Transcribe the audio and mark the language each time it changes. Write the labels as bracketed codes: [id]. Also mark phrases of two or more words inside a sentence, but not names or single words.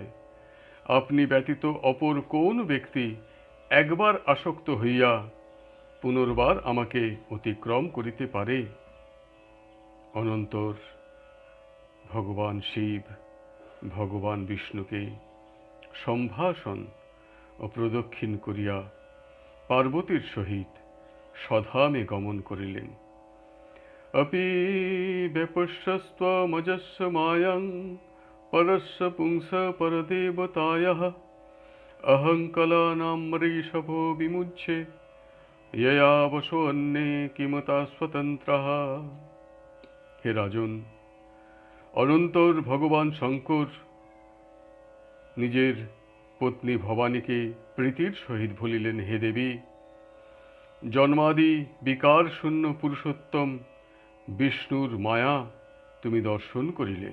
[bn] আপনি ব্যতীত অপর কোন ব্যক্তি একবার আসক্ত হইয়া পুনর্বার আমাকে অতিক্রম করিতে পারে? অনন্তর ভগবান শিব ভগবান বিষ্ণুকে সম্ভাষণ ও প্রদক্ষিণ করিয়া পার্বতীর সহিত স্বধামে গমন করিলেন। [sa] अपि व्यपश्यस्त्वमजस्य मायां परस्य पुंस परदेवतायाः अहङ्कलानामरीषभो विमुच्य यया वशो अन्ये किमता स्वतन्त्रः। [bn] হে রাজন, অনন্তর ভগবান শঙ্কর নিজের পত্নী ভবানীকে প্রীতির সহিত বলিলেন, হে দেবী, জন্মাদি বিকার শূন্য পুরুষোত্তম বিষ্ণুর মায়া তুমি দর্শন করিলে।